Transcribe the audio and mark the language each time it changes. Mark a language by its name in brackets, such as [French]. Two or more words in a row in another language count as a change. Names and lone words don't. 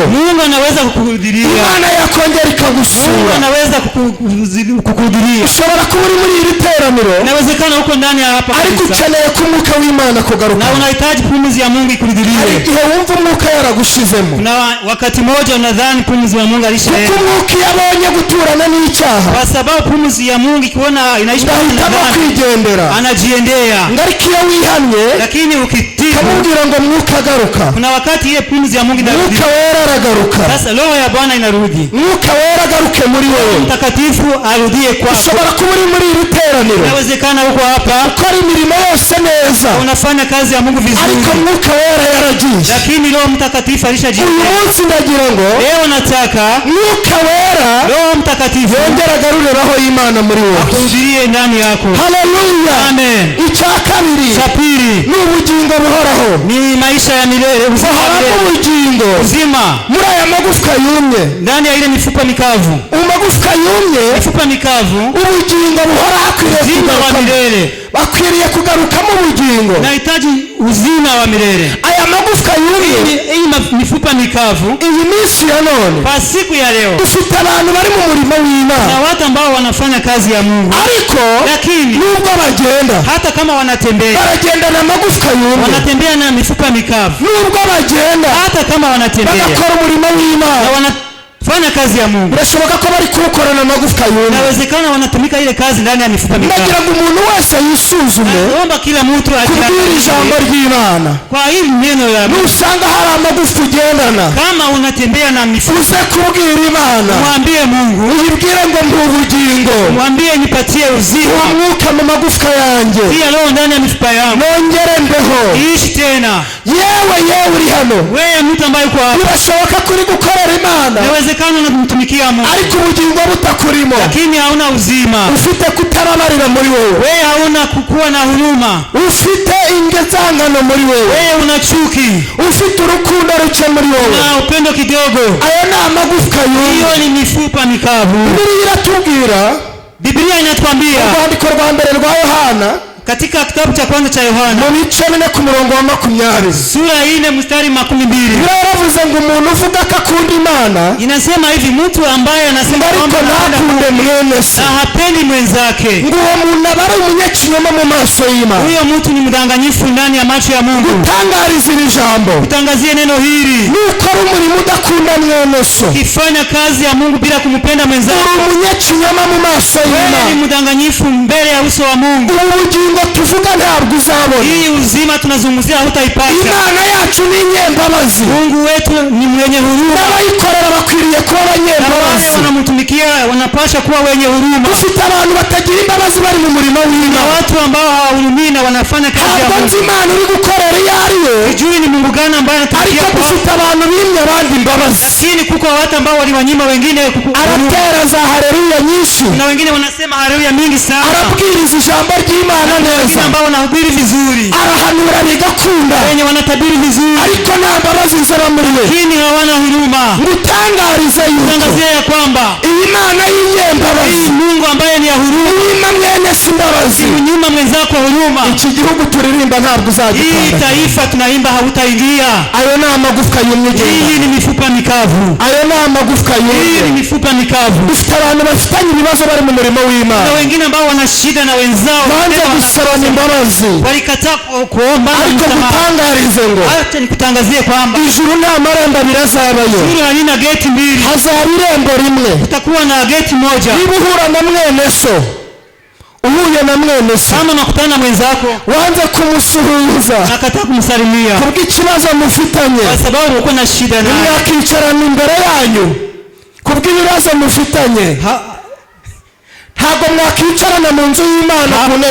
[Swahili] Mungu anaweza kukuhudiria, [Kinyarwanda] Imana yakongera [Swahili] Mungu [Kinyarwanda] ikagusura. [Swahili] anaweza kukuhudiria. [Kinyarwanda] Ushobora kuba uri muri iri teraniro, [Swahili] Inawezekana uko ndani ya hapa [Kinyarwanda] ariko [Swahili] kanisa [Kinyarwanda] ukeneye ko umwuka w'Imana kugaruka. [Swahili] na unahitaji pumzi ya Mungu [Kinyarwanda] Hari [Swahili] ikuhudirie. [Kinyarwanda] igihe wumva umwuka yaragushizemo, [Swahili] Kuna wakati mmoja unadhani pumzi ya Mungu [Kinyarwanda] kuko [Swahili] alishaenda, [Kinyarwanda] umwuka iyo abonye guturana n'icyaha, [Swahili] kwa sababu pumzi ya Mungu ikiona inaishi pamoja na [Kinyarwanda] ngahitamo [Swahili] dhambi, [Kinyarwanda] kwigendera. [Swahili] anajiendea. [Kinyarwanda] Ngo ariko iyo wihannye, [Swahili] Lakini ukitibu, [Kinyarwanda] kamubwira ngo mwuka agaruka, [Swahili] kuna wakati ile pumzi ya Mungu inarudi. [Kinyarwanda] mwuka wera aragaruka, [Swahili] Sasa roho ya Bwana inarudi, [Kinyarwanda] mwuka wera agaruke muri wewe. [Swahili] mtakatifu arudie kwako. [Kinyarwanda] Ushobora kuba uri muri iri teraniro, [Swahili] Inawezekana uko hapa [Kinyarwanda] ukora imirimo yose neza, [Swahili] unafanya kazi ya Mungu vizuri, [Kinyarwanda] ariko mwuka wera yaragiye. [Swahili] lakini Roho Mtakatifu [Kinyarwanda] Uyu [Swahili] alishajiendea. [Kinyarwanda] munsi ndagira ngo [Swahili] Leo nataka [Kinyarwanda] mwuka wera [Swahili] Roho Mtakatifu [Kinyarwanda] yongera agarure roho y'Imana muri wowe. [Swahili] akuhudirie ndani yako. [Kinyarwanda] Haleluya. [Swahili] Amen. [Kinyarwanda] Icya kabiri [Swahili] Cha pili [Kinyarwanda] ni ubugingo buhoraho. [Swahili] ni maisha ya milele, uzima wa [Kinyarwanda] Buhoramo [Swahili] milele, [Kinyarwanda] ubugingo [Swahili] uzima [Kinyarwanda] muri aya magufwa yumye. [Swahili] ndani ya ile mifupa mikavu. [Kinyarwanda] Amagufwa yumye, [Swahili] Mifupa mikavu, [Kinyarwanda] ubugingo buhoraho akwiriye [Swahili] uzima wa [Kinyarwanda] kugarukamo. [Swahili] milele, [Kinyarwanda] Bakwiriye kugarukamo ubugingo. [Swahili] nahitaji uzima wa milele. [Kinyarwanda] Aya magufwa yumye, [Swahili] Hii mifupa mikavu, [Kinyarwanda] iyi minsi ya none [Swahili] kwa siku ya leo [Kinyarwanda] dufite abantu bari mu murimo [Swahili] na [Kinyarwanda] w'Imana, [Swahili] watu ambao wanafanya kazi ya Mungu, [Kinyarwanda] ariko [Swahili] lakini [Kinyarwanda] nubwo bagenda, [Swahili] hata kama wanatembea [Kinyarwanda] baragendana amagufwa yumye. [Swahili] wanatembea na mifupa mikavu, [Kinyarwanda] Nubwo bagenda, [Swahili] hata kama wanatembea [Kinyarwanda] bagakora umurimo [Swahili] na [Kinyarwanda] w'Imana, [Swahili] wanafanya kazi ya Mungu, [Kinyarwanda] birashoboka ko bari kuwukorana amagufwa yumye. [Swahili] inawezekana wanatumika ile kazi ndani ya mifupa mikavu. [Kinyarwanda] Ndagira ngo umuntu wese yisuzume [Swahili] Naomba kila mtu [Kinyarwanda] kubwira ijambo [Swahili] ajiangalie [Kinyarwanda] ry'Imana. [Swahili] kwa hili neno la Mungu. [Kinyarwanda] Nusanga hari amagufwa ugendana, [Swahili] Kama unatembea na mifupa, [Kinyarwanda] uze kubwira Imana, [Swahili] mwambie Mungu, [Kinyarwanda] uyibwire ngo mpa ubugingo, [Swahili] mwambie nipatie uzima, [Kinyarwanda] umwuka mu magufwa yanjye, [Swahili] pia roho ndani ya mifupa yangu [Kinyarwanda] nongere mbeho, [Swahili] iishi tena. [Kinyarwanda] yewe uri hano, [Swahili] Wewe mtu ambaye uko hapa, [Kinyarwanda] birashoboka kuri gukorera Imana [Swahili] inawezekana unamtumikia Mungu [Kinyarwanda] ariko ubugingo butakurimo, [Swahili] lakini hauna uzima. [Kinyarwanda] ufite kutarabarira muri wowe, [Swahili] Wewe hauna kukuwa na huruma. [Kinyarwanda] ufite ingezangano muri wowe, [Swahili] Wewe una chuki, [Kinyarwanda] ufite urukundo ruke muri wowe. [Swahili] una upendo kidogo. [Kinyarwanda] Ayo ni amagufwa yumye. [Swahili] Hiyo ni mifupa mikavu. [Kinyarwanda] Bibiliya iratubwira, [Swahili] Biblia inatuambia [Kinyarwanda] urwandiko rwa mbere rwa Yohana [Swahili] katika kitabu cha kwanza cha Yohana [Kinyarwanda] mu bice 4 ku murongo wa 20, [Swahili] sura 4 mstari 12, [Kinyarwanda] biravuze ngo umuntu uvuga ko akunda Imana [Swahili] inasema hivi, mtu ambaye anasema [Kinyarwanda] ariko [Swahili] kwamba [Kinyarwanda] ntakunde mwene se, [Swahili] na hapendi mwenzake, [Kinyarwanda] ngo uwo muntu aba ari umunyakinyoma mu maso y'Imana. [Swahili] huyo mtu ni mdanganyifu ndani ya macho ya Mungu. [Kinyarwanda] Tangariza iri jambo, [Swahili] Utangazie neno hili, [Kinyarwanda] nuko ari umurimo udakunda mwene so, [Swahili] ukifanya kazi ya Mungu bila kumpenda mwenzako, [Kinyarwanda] uri umunyakinyoma mu maso [Swahili] wewe ni [Kinyarwanda] y'Imana. [Swahili] mdanganyifu mbele ya uso wa Mungu. [Kinyarwanda] Ubugingo tuvuga ntabwo uzabona. [Swahili] Hii uzima tunazungumzia hutaipata. [Kinyarwanda] Imana yacu ni nyembabazi, [Swahili] Mungu wetu ni mwenye huruma, [Kinyarwanda] n'abayikorera bakwiriye kuba [Swahili] na wale [Kinyarwanda] abanyembabazi. [Swahili] wanamtumikia wanapaswa kuwa wenye huruma. [Kinyarwanda] Dufite abantu batagira imbabazi bari mu murimo [Swahili] Na [Kinyarwanda] w'Imana. [Swahili] watu ambao hawahurumii na wanafanya kazi ya [Kinyarwanda] Ntabwo nzi [Swahili] Mungu. [Kinyarwanda] Imana uri gukorera iyo ari yo, [Swahili] Sijui ni Mungu gani ambaye anatumikia [Kinyarwanda] ariko [Swahili] kwa, [Kinyarwanda] dufite abantu bimye abandi imbabazi. [Swahili] lakini kuko watu ambao waliwanyima wengine huruma. [Kinyarwanda] Aratera za haleluya nyinshi, [Swahili] Na wengine wanasema haleluya mingi sana. [Kinyarwanda] arabwiriza ijambo ry'Imana [Swahili] Wengine [Kinyarwanda] neza, [Swahili] ambao wanahubiri vizuri, [Kinyarwanda] arahanura bigakunda, [Swahili] wenye wanatabiri vizuri, [Kinyarwanda] ariko nta mbabazi zaba muri we. [Swahili] lakini hawana huruma. [Kinyarwanda] Ngutangarize yuko [Swahili] Tangazia ya kwamba [Kinyarwanda] iyi Mana y'inyembabazi, [Swahili] hii Mungu ambaye ni ya huruma, [Kinyarwanda] uyima mwene si imbabazi, [Swahili] unyima mwenzako huruma. [Kinyarwanda] iki gihugu turirimba ntabwo [Swahili] Hii [Kinyarwanda] uzagikanda. [Swahili] taifa tunaimba hautaingia. [Kinyarwanda] Ayo ni amagufwa yumye [Swahili] Hii [Kinyarwanda] genda, [Swahili] ni mifupa mikavu. [Kinyarwanda] ayo ni amagufwa [Swahili] Hii ni [Kinyarwanda] yumye. [Swahili] mifupa mikavu. [Kinyarwanda] Dufite abantu bafitanye ibibazo bari mu murimo [Swahili] Na [Kinyarwanda] w'Imana, [Swahili] wengine ambao wana shida na wenzao, [Kinyarwanda] banze gusabana imbabazi, [Swahili] walikataa kuomba [Kinyarwanda] ariko [Swahili] msamaha. [Kinyarwanda] gutangarize ngo [Swahili] Acha nikutangazie kwamba [Kinyarwanda] ijuru nta marembo abiri azabayo, [Swahili] hili halina geti mbili, [Kinyarwanda] hazaba irembo rimwe. [Swahili] utakuwa na geti moja. [Kinyarwanda] Niba uhura na mwene so, uhuye na mwene so, [Swahili] Kama unakutana na mwenzako [Kinyarwanda] wanze kumusuhuza [Swahili] nakataa kumsalimia [Kinyarwanda] kubw'ikibazo mufitanye, [Swahili] kwa sababu uko na shida naye, [Kinyarwanda] mwakicarana imbere yanyu kubw'ibibazo mufitanye, ntabwo mwakicarana mu nzu y'Imana ku ntebe